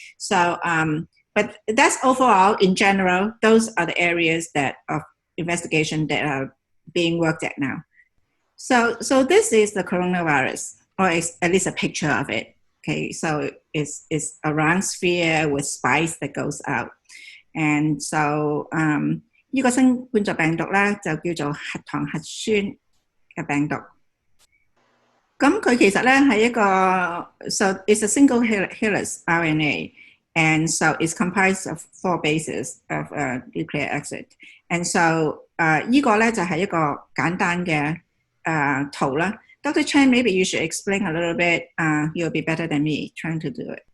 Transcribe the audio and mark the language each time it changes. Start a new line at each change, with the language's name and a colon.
English: So, but that's overall, in general, those are the areas of investigation that are being worked at now. So this is the coronavirus, or at least a picture of it. Okay, so it's a round sphere with spikes that goes out.
Cantonese: And so 呢個新冠狀病毒咧就叫做核糖核酸嘅病毒。咁佢其實咧係一個
English: so it's a single helix RNA, and so it's comprised of 4 bases of nucleic acid. And so
Cantonese: 呢個咧就係一個簡單嘅圖啦。
English: Dr. Chan, maybe you should explain a little bit. You'll be better than me trying to do it.